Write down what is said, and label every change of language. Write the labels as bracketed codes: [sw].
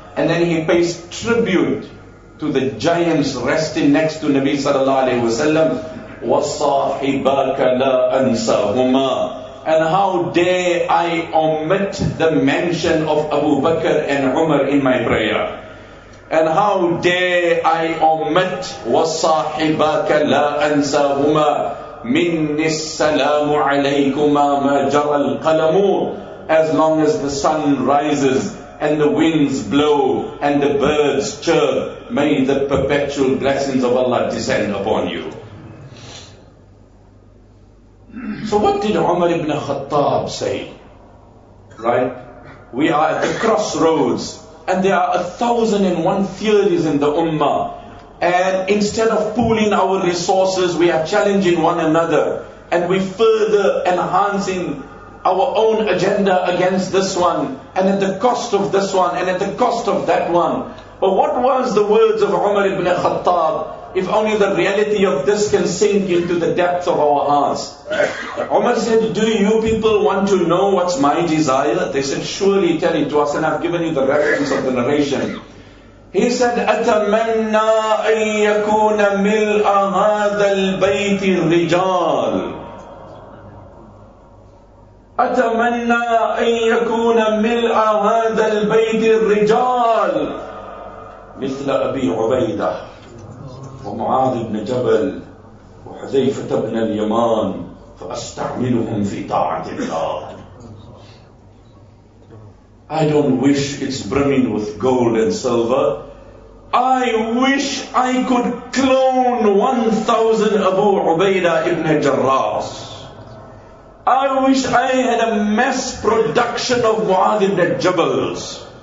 [en] And then he pays tribute to the giants resting next to Nabi sallallahu alayhi wa sallam. [ar] وَصَاحِبَاكَ لَا أَنْسَهُمَا. [en] And how dare I omit the mention of Abu Bakr and Umar in my prayer? And how dare I omit [ar] وَصَاحِبَاكَ لَا أَنْسَهُمَا مِنِّ السَّلَامُ عَلَيْكُمَا مَا جَرَى الْقَلَمُ. [en] As long as the sun rises and the winds blow and the birds chirp, may the perpetual blessings of Allah descend upon you. So what did Umar ibn Khattab say? Right? We are at the crossroads. And there are 1,001 theories in the Ummah. And instead of pooling our resources, we are challenging one another. And we further enhancing our own agenda against this one. And at the cost of this one. And at the cost of that one. But what was the words of Umar ibn Khattab? If only the reality of this can sink into the depths of our hearts. Umar said, do you people want to know what's my desire? They said, surely tell it to us, and I've given you the reference of the narration. He said, [ar] أَتَمَنَّى أَن يَكُونَ مِلْءَ هَذَا الْبَيْتِ الرِّجَالِ أَتَمَنَّى أَن يَكُونَ مِلْءَ هَذَا الْبَيْتِ الرِّجَالِ مِثْلَ أَبِي عُبَيْدَةِ ومعاد بن جبل وحذيفة بن اليمان فأستعملهم في طاعة الله. [en] I don't wish it's brimming with gold and silver. I wish I could clone 1,000 Abu Ubaidah ibn Jarras. I wish I had a mass production of Mu'adh ibn Jabals.